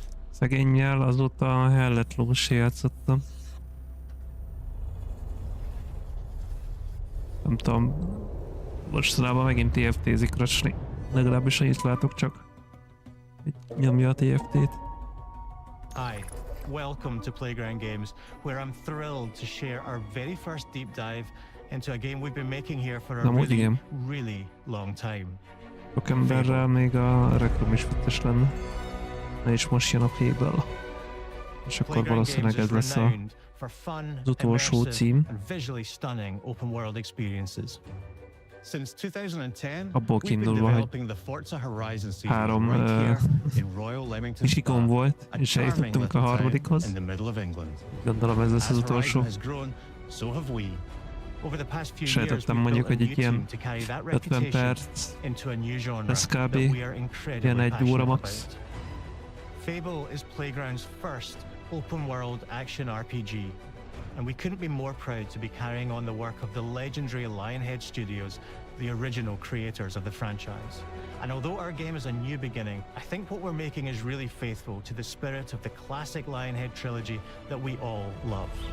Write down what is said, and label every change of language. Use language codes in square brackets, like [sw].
[hu] Szegénnyel azóta a Hellet Lovas játszottam. Nem tudom, mostanában megint TFT-zik racsni. Legalábbis annyit látok csak, hogy nyomja a TFT-t. [en] Hi, welcome to Playground Games, where I'm thrilled to share our very first deep dive into a game we've been making here for a really long time. [hu] Sok emberrel még a Rekrum is vicces lenne. Na és most jön a Fable. És akkor valószínűleg ez lesz az utolsó cím. Abból kiindulva, hogy 3 kisikon volt, és eljutottunk a harmadikhoz. Gondolom ez lesz az utolsó. Sejtettem mondjuk, hogy egy ilyen 50 perc lesz kb. Ilyen 1 óra max. [en] Fable is Playground's first open-world action RPG, and we couldn't be more proud to be carrying on the work of the legendary Lionhead Studios, the original creators of the franchise. And although our game is a new beginning, I think what we're making is really faithful to the spirit of the classic Lionhead trilogy that we all love.